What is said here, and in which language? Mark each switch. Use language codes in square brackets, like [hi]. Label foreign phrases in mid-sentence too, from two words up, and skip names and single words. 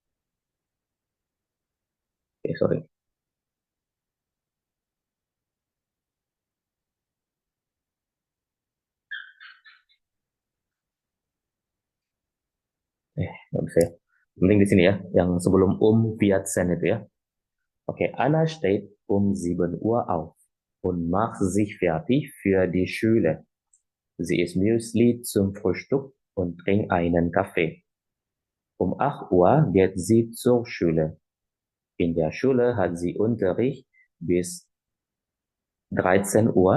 [id] Oke, sorry. Nggak bisa, ya. Penting di sini, ya, yang sebelum Viatzen itu, ya. Oke, [de] Anna steht um 7 Uhr auf und macht sich fertig für die Schule. Sie isst Müsli zum Frühstück und trinkt einen Kaffee. Um 8 Uhr geht sie zur Schule. In der Schule hat sie Unterricht bis 13 Uhr.